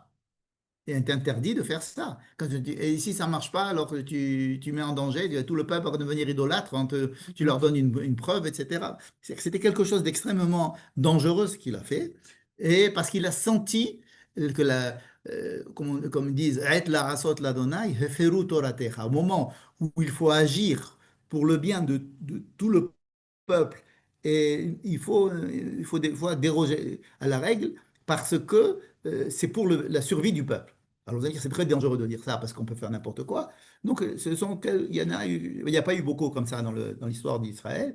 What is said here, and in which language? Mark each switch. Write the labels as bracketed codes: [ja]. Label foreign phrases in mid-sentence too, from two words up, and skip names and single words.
[fr] Il est interdit de faire ça. Et si ça ne marche pas, alors que tu mets en danger, tout le peuple va devenir idolâtre, tu leur donnes une preuve, etc. C'était quelque chose d'extrêmement dangereux ce qu'il a fait, et parce qu'il a senti que comme ils disent, [he] «עת לעשות לה', הפרו תורתך», [fr] au moment où il faut agir pour le bien de tout le peuple, et il faut des fois déroger à la règle parce que c'est pour la survie du peuple. Alors vous allez dire, c'est très dangereux de dire ça parce qu'on peut faire n'importe quoi. Donc, il n'y a pas eu beaucoup comme ça dans l'histoire d'Israël.